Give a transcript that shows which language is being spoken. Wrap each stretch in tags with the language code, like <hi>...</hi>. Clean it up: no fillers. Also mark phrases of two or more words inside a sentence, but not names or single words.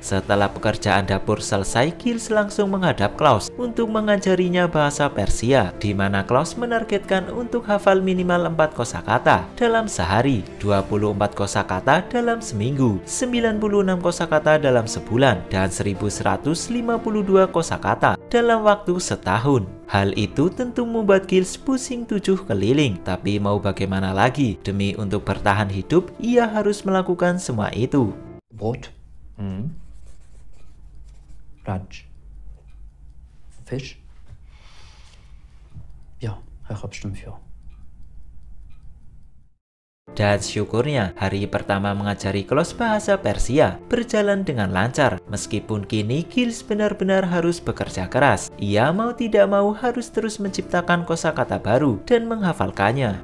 <id>Setelah pekerjaan dapur selesai, Giles langsung menghadap Klaus untuk mengajarinya bahasa Persia, di mana Klaus menargetkan untuk hafal minimal 4 kosakata dalam sehari, 24 kosakata dalam seminggu, 96 kosakata dalam sebulan, dan 1152 kosakata dalam waktu setahun. Hal itu tentu membuat Giles pusing 7 keliling, tapi mau bagaimana lagi? Demi untuk bertahan hidup, ia harus melakukan semua itu.</id> <de>Brot. Lunch. Fisch. Ja, Herr Hauptsturmführer.</de> <id>Dan syukurnya, hari pertama mengajari Klaus bahasa Persia berjalan dengan lancar. Meskipun kini Giles benar-benar harus bekerja keras. Ia mau tidak mau harus terus menciptakan kosakata baru dan menghafalkannya.</id>